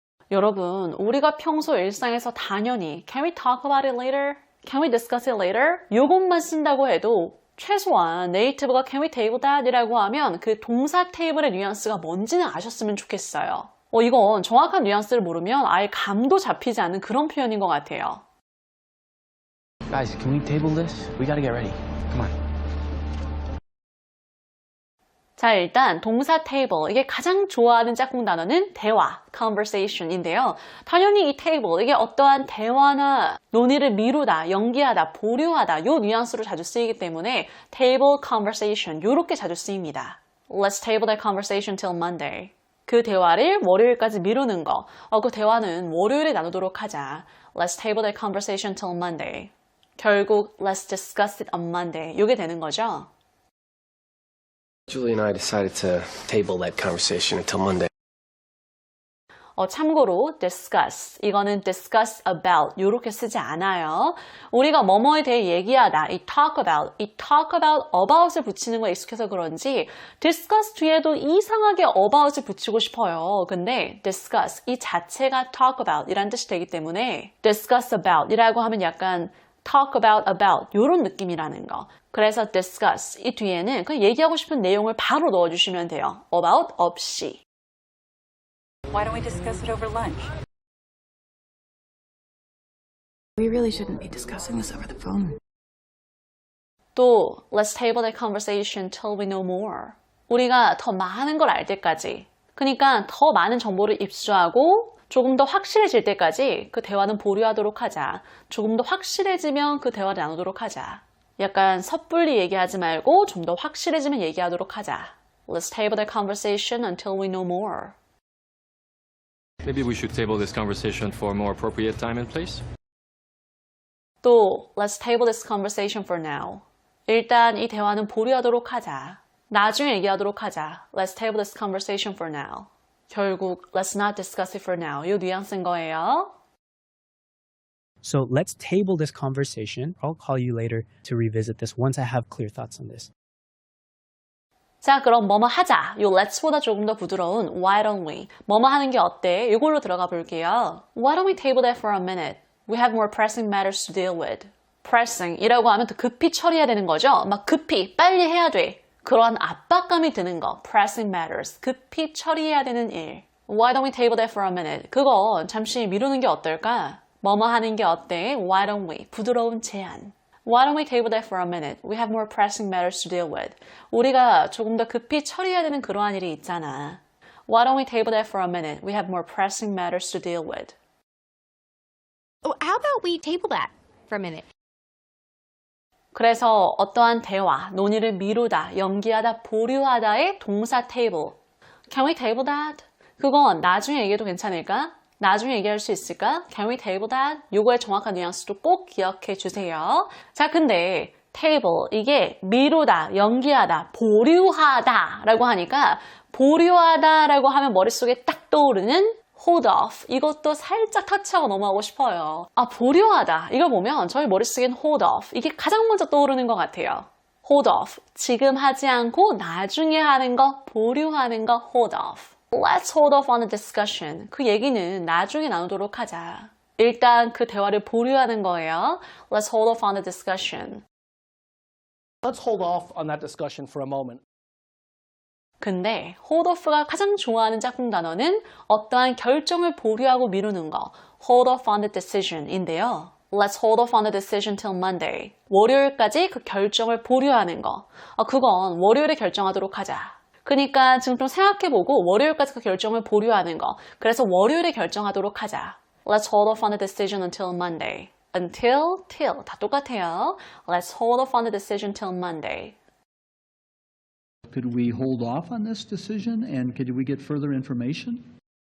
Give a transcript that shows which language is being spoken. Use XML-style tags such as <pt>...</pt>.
<ko>여러분, 우리가 평소 일상에서 당연히</ko> <en>Can we talk about it later? Can we discuss it later?</en> <ko>요것만 쓴다고 해도 최소한 네이티브가</ko> <en>Can we table that?</en> <ko>이라고 하면 그 동사 테이블의 뉘앙스가 뭔지는 아셨으면 좋겠어요. 이건 정확한 뉘앙스를 모르면 아예 감도 잡히지 않는 그런 표현인 것 같아요.</ko> <en>Guys, can we table this? We gotta get ready. Come on.</en> <ko>자, 일단 동사 table, 이게 가장 좋아하는 짝꿍 단어는 대화, conversation인데요. 당연히 이 table, 이게 어떠한 대화나 논의를 미루다, 연기하다, 보류하다 요 뉘앙스로 자주 쓰이기 때문에 table conversation, 요렇게 자주 쓰입니다.</ko> <en>Let's table that conversation till Monday.</en> <ko>그 대화를 월요일까지 미루는 거. 그 대화는 월요일에 나누도록 하자.</ko> <en>Let's table that conversation till Monday. 결국 let's discuss it on Monday.</en> <ko>요게 되는 거죠.</ko> <en>Julie and I decided to table that conversation until Monday.</en> <ko>참고로 discuss, 이거는 discuss about 요렇게 쓰지 않아요. 우리가 뭐뭐에 대해 얘기하다, 이 talk about을 붙이는 거에 익숙해서 그런지 discuss 뒤에도 이상하게 about을 붙이고 싶어요. 근데 discuss, 이 자체가 talk about 이란 뜻이 되기 때문에 discuss about 이라고 하면 약간 talk about 요런 느낌이라는 거. 그래서 discuss 이 뒤에는 그냥 얘기하고 싶은 내용을 바로 넣어주시면 돼요. about 없이.</ko> <en>Why don't we discuss it over lunch? We really shouldn't be discussing this over the phone. 또 let's table that conversation till we know more.</en> <ko>우리가 더 많은 걸 알 때까지. 그러니까 더 많은 정보를 입수하고 조금 더 확실해질 때까지 그 대화는 보류하도록 하자. 조금 더 확실해지면 그 대화를 나누도록 하자. 약간 섣불리 얘기하지 말고 좀 더 확실해지면 얘기하도록 하자.</ko> <en>Let's table that conversation until we know more. Maybe we should table this conversation for a more appropriate time and place. 또 let's table this conversation for now.</en> <ko>일단 이 대화는 보류하도록 하자. 나중에 얘기하도록 하자.</ko> <en>Let's table this conversation for now. 결국 let's not discuss it for now.</en> <ko>이 뉘앙스인 거예요.</ko> <en>So let's table this conversation. I'll call you later to revisit this once I have clear thoughts on this.</en> <ko>자, 그럼 뭐뭐 하자. 요 let's보다 조금 더 부드러운</ko> <en>why don't we?</en> <ko>뭐뭐 하는 게 어때? 이걸로 들어가 볼게요.</ko> <en>Why don't we table that for a minute? We have more pressing matters to deal with.</en> <ko>pressing이라고 하면 더 급히 처리해야 되는 거죠. 막 급히 빨리 해야 돼. 그런 압박감이 드는 거. pressing matters. 급히 처리해야 되는 일.</ko> <en>Why don't we table that for a minute?</en> <ko>그거 잠시 미루는 게 어떨까? 뭐뭐 하는 게 어때?</ko> <en>Why don't we?</en> <ko>부드러운 제안.</ko> <en>Why don't we table that for a minute? We have more pressing matters to deal with.</en> <ko>우리가 조금 더 급히 처리해야 되는 그러한 일이 있잖아.</ko> <en>Why don't we table that for a minute? We have more pressing matters to deal with. Oh, how about we table that for a minute?</en> <ko>그래서 어떠한 대화, 논의를 미루다, 연기하다, 보류하다의 동사 table.</ko> <en>Can we table that?</en> <ko>그건 나중에 얘기해도 괜찮을까? 나중에 얘기할 수 있을까?</ko> <en>Can we table that?</en> <ko>요거의 정확한 뉘앙스도 꼭 기억해 주세요. 자, 근데 table, 이게 미루다, 연기하다, 보류하다 라고 하니까 보류하다 라고 하면 머릿속에 딱 떠오르는 hold off. 이것도 살짝 터치하고 넘어가고 싶어요. 보류하다. 이걸 보면 저희 머릿속엔 hold off. 이게 가장 먼저 떠오르는 것 같아요.</ko> <en>hold off.</en> <ko>지금 하지 않고 나중에 하는 거, 보류하는 거 hold off.</ko> <en>Let's hold off on the discussion.</en> <ko>그 얘기는 나중에 나누도록 하자. 일단 그 대화를 보류하는 거예요.</ko> <en>Let's hold off on the discussion. Let's hold off on that discussion for a moment.</en> <ko>근데 hold off가 가장 좋아하는 짝꿍 단어는 어떠한 결정을 보류하고 미루는 거,</ko> <en>hold off on the decision</en> <ko>인데요.</ko> <en>Let's hold off on the decision till Monday.</en> <ko>월요일까지 그 결정을 보류하는 거. 그건 월요일에 결정하도록 하자. 그러니까 지금 좀 생각해보고 월요일까지 그 결정을 보류하는 거. 그래서 월요일에 결정하도록 하자.</ko> <en>Let's hold off on the decision until Monday. Until, till 다 똑같아요. Let's hold off on the decision till Monday. Could we hold off on this decision and could we get further information?</en>